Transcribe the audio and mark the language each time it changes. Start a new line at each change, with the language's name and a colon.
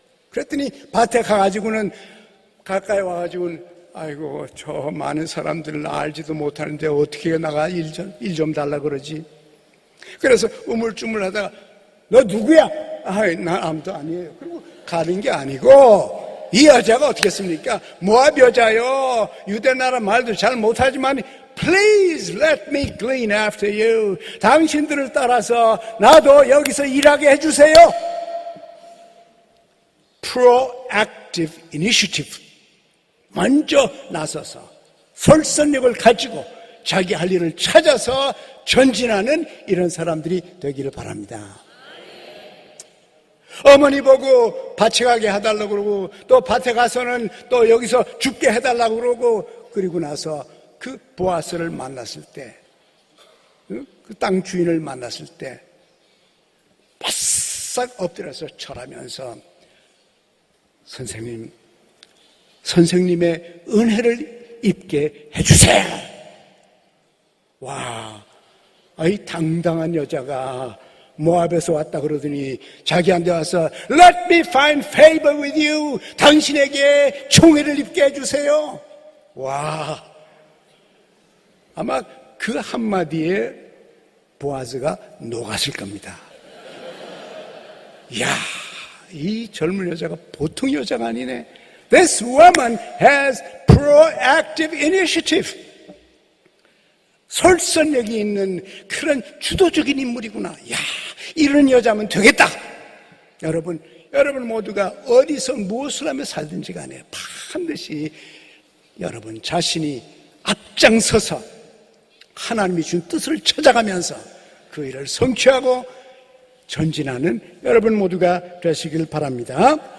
Korean: 그랬더니 밭에 가가지고는 가까이 와가지고는 아이고 저 많은 사람들 나 알지도 못하는데 어떻게 나가 일 좀 달라 그러지. 그래서 우물쭈물하다가 너 누구야? 나 아무도 아니에요. 그리고 가는 게 아니고 이 여자가 어떻게 했습니까? 모압 여자요. 유대 나라 말도 잘 못하지만
English: Please let me glean after you.
Korean: 당신들을 따라서 나도 여기서 일하게 해주세요.
English: Proactive initiative.
Korean: 먼저 나서서 설득력을 가지고 자기 할 일을 찾아서 전진하는 이런 사람들이 되기를 바랍니다. 어머니 보고 밭에 가게 해달라고 그러고 또 밭에 가서는 또 여기서 죽게 해달라고 그러고, 그리고 나서 그 보아스를 만났을 때, 그 땅 주인을 만났을 때 바싹 엎드려서 절하면서 선생님의 은혜를 입게 해주세요. 와, 이 당당한 여자가 모압에서 왔다 그러더니 자기한테 와서
English: Let me find favor with you.
Korean: 당신에게 총애를 입게 해주세요. 와, 아마 그 한마디에 보아스가 녹았을 겁니다. 이야, 이 젊은 여자가 보통 여자가 아니네.
English: This woman has proactive initiative.
Korean: 설득력이 있는 그런 주도적인 인물이구나. 야, 이런 여자면 되겠다. 여러분 모두가 어디서 무엇을 하며 살든지 간에 반드시 여러분 자신이 앞장서서 하나님이 준 뜻을 찾아가면서 그 일을 성취하고 전진하는 여러분 모두가 되시길 바랍니다.